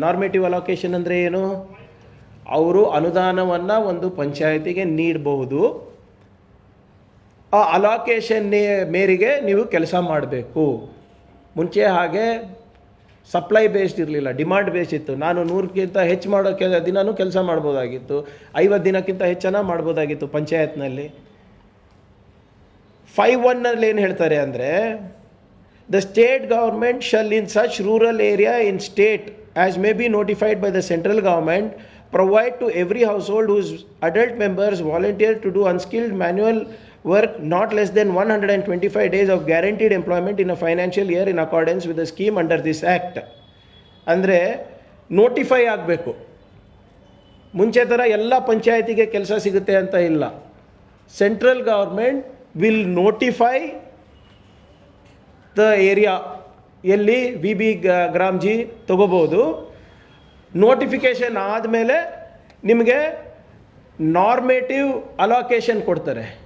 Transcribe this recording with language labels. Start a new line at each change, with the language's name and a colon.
Kannada: Normative allocation ಅಂದರೆ ಏನು? ಅವರು ಅನುದಾನವನ್ನು ಒಂದು ಪಂಚಾಯತಿಗೆ ನೀಡಬಹುದು, ಆ ಅಲೋಕೇಶನ್ ಮೇರೆಗೆ ನೀವು ಕೆಲಸ ಮಾಡಬೇಕು. ಮುಂಚೆ ಹಾಗೆ ಸಪ್ಲೈ ಬೇಸ್ಡ್ ಇರಲಿಲ್ಲ, ಡಿಮಾಂಡ್ ಬೇಸ್ಡ್ ಇತ್ತು. ನಾನು 100ಕ್ಕಿಂತ ಹೆಚ್ಚು ಮಾಡೋ ದಿನವೂ ಕೆಲಸ ಮಾಡ್ಬೋದಾಗಿತ್ತು, 50 ದಿನಕ್ಕಿಂತ ಹೆಚ್ಚನ ಮಾಡ್ಬೋದಾಗಿತ್ತು ಪಂಚಾಯತ್ನಲ್ಲಿ.
English: 5(1)
Kannada: ಏನು ಹೇಳ್ತಾರೆ ಅಂದರೆ,
English: The state government shall in such rural area in state as may be notified by the central government provide to every household whose adult members volunteer to do unskilled manual work not less than 125 days of guaranteed employment in a financial year in accordance with the scheme under this act.
Kannada: ಅಂದರೆ notify ಆಗಬೇಕು. ಮುಂಚೆ ಥರ ಎಲ್ಲ ಪಂಚಾಯತಿಗೆ ಕೆಲಸ ಸಿಗುತ್ತೆ ಅಂತ ಇಲ್ಲ.
English: central government will notify the area
Kannada: ಎಲ್ಲಿ VB ಗ್ರಾಮ್ಜಿ ತಗೋಬೋದು. ನೋಟಿಫಿಕೇಷನ್ ಆದಮೇಲೆ ನಿಮಗೆ ನಾರ್ಮೇಟಿವ್ ಅಲೋಕೇಶನ್ ಕೊಡ್ತಾರೆ.